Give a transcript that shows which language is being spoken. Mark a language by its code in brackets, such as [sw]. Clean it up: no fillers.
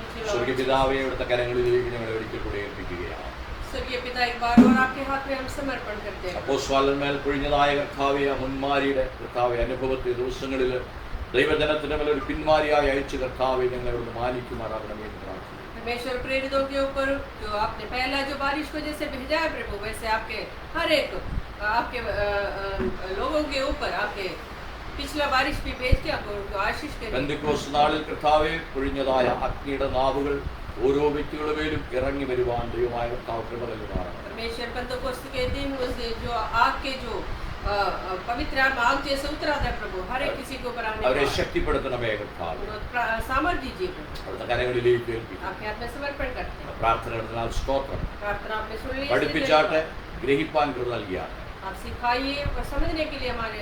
[ml] സ്വർഗ്ഗീയ പിതാവേ, അവിടുത്തെ കരങ്ങളിലേക്ക് ഞങ്ങളെ ഒരിക്കൽ കൂടി ഏൽപ്പിക്കുകയാണ്. [hi] स्वर्गीय पिता, एक बार और आपके हाथ में हम समर्पण करते हैं. [ml] അപ്പോസ്തലന്മാരിൽ പൊഴിഞ്ഞതായ കർത്താവേ, മുൻമാരിയുടെ കർത്താവേ അനുഭവത്തെ ദിവസങ്ങളിൽ ദൈവജനത്തിന് മേൽ ഒരു പിന്മാരിയായി അയച്ചു കർത്താവേ ഞങ്ങളെ അവിടുന്ന് മാനിക്കുമാറാകണമേ എന്ന് പ്രാർത്ഥിക്കുന്നു. [hi] परमेश्वर प्रेरितों के ऊपर जो आपने पहला जो बारिश को जैसे भेजा है प्रभु, वैसे आपके हर एक आपके लोगों के ऊपर आपके पिछला बारिश भी भेज के आपको उनको आशीष करें। [ml] പെന്തക്കോസ്ത് നാളിൽ കർത്താവേ പൊഴിഞ്ഞതായ അഗ്നിയുടെ നാവുകൾ ഓരോ വ്യക്തികളുടെ മേലും ഇറങ്ങി വരുവാൻ ദൈവമായ കർത്താവ് കൃപ നൽകുമാറാകട്ടെ. [hi] परमेश्वर पेंतकोस्त के दिन उस जो आग के जो पवित्र आग जैसे उतरा था प्रभु, हर एक किसी को ऊपर आने [ml] അവരെ [hi] का [ml] ശക്തിപ്പെടുത്തണമേ കർത്താവേ. [hi] सामर्थ्य दीजिए प्रभु, [ml] അവിടുത്തെ കരങ്ങളിലേക്ക് ഏൽപ്പിക്കുന്നു. [hi] आपके हाथ में समर्पण करते हैं। [ml] പ്രാർത്ഥന നടത്തിനാൽ സ്തോത്രം. [hi] प्रार्थना आपने सुन ली, [ml] പഠിപ്പിച്ചാട്ടെ, ഗ്രഹിപ്പാൻ കൃപ നൽകിയാട്ടെ. [hi] आप सिखाइए और समझने के लिए हमारे